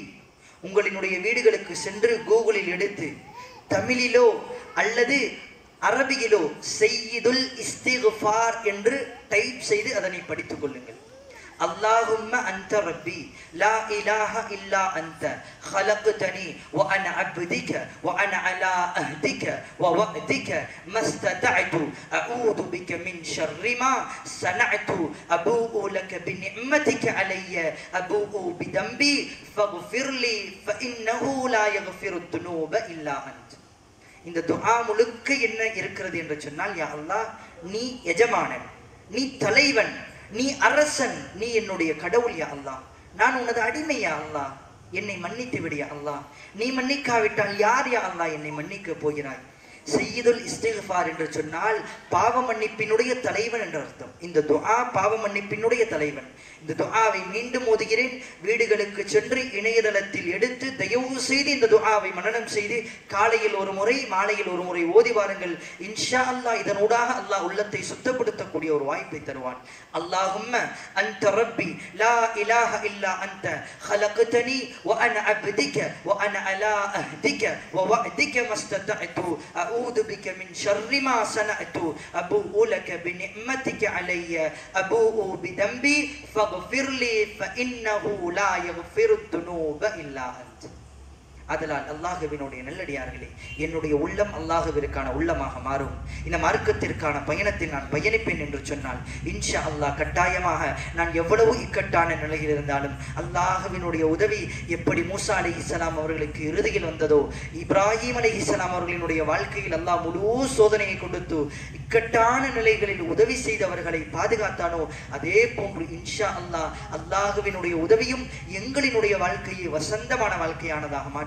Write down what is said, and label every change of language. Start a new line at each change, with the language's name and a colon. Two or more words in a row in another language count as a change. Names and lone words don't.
Tamil: உங்களினுடைய வீடுகளுக்கு சென்று கூகுளில் எடுத்து தமிழிலோ அல்லது அரபியிலோ
Arabic: سيد الاستغفار
Tamil: என்று டைப் செய்து அதனை படித்துக் கொள்ளுங்கள்.
Arabic: اللهم أنت ربي لا إله إلا أنت خلقتني وانا عبدك وانا على عهدك ووعدك ما استطعت اعوذ بك من شر ما صنعت ابوء لك بنعمتك علي ابوء بذنبي فاغفر لي فانه لا يغفر الذنوب الا انت.
Tamil: இந்த துஆ முழுக்க என்ன இருக்கிறது என்று சொன்னால்,
Arabic: يا الله,
Tamil: நீ எஜமானன், நீ தலைவன், நீ அரசன், நீ என்னுடைய கடவுள்
Arabic: يا الله,
Tamil: நான் உனது அடிமை
Arabic: يا الله,
Tamil: என்னை மன்னித்து விடு
Arabic: يا الله,
Tamil: நீ மன்னிக்காவிட்டால் யார்
Arabic: يا الله
Tamil: என்னை மன்னிக்க போகிறாய்.
Arabic: سيد الاستغفار
Tamil: என்று சொன்னால் பாவ மன்னிப்பினுடைய தலைவன் என்ற அர்த்தம். இந்த துஆ பாவ மன்னிப்பினுடைய தலைவன். இந்த துஆவை மீண்டும் ஓதுகிறேன். வீடுகளுக்கு சென்று இணையதளத்தில் எடுத்து தயவு செய்து இந்த துஆவை மனனம் செய்து காலையில் ஒரு முறை மாலையில் ஒரு முறை ஓதி வாருங்கள்.
Arabic: إن شاء الله
Tamil: இதனூடாக அல்லாஹ் உள்ளத்தை சுத்தப்படுத்தக்கூடிய ஒரு வாய்ப்பை தருவான்.
Arabic: اللهم أنت ربي لا إله إلا أنت خلقتني وانا عبدك وانا على عهدك ووعدك ما استطعت اعوذ بك من شر ما صنعت ابوء لك بنعمتك علي ابوء بذنبي فاغفر لي فانه لا يغفر الذنوب الا انت.
Tamil: அதனால் அல்லாஹ்வினுடைய நல்லடியார்களே, என்னுடைய உள்ளம் அல்லாஹ்விற்கான உள்ளமாக மாறும். இந்த மார்க்கத்திற்கான பயணத்தில் நான் பயணிப்பேன் என்று சொன்னால்
Arabic: إن شاء الله
Tamil: கட்டாயமாக நான் எவ்வளவு இக்கட்டான நிலையில் இருந்தாலும் அல்லாஹ்வினுடைய உதவி எப்படி மூசா அலைஹிஸ்ஸலாம் அவர்களுக்கு இறுதியில் வந்ததோ, இப்ராஹிம் அலைஹிஸ்ஸலாம் அவர்களினுடைய வாழ்க்கையில் அல்லாஹ் முழு சோதனையை கொடுத்து இக்கட்டான நிலைகளில் உதவி செய்தவர்களை பாதுகாத்தானோ, அதே போன்று
Arabic: إن شاء الله
Tamil: அல்லாஹ்வினுடைய உதவியும் எங்களினுடைய வாழ்க்கையை வசந்தமான வாழ்க்கையானதாக மாற்றும்.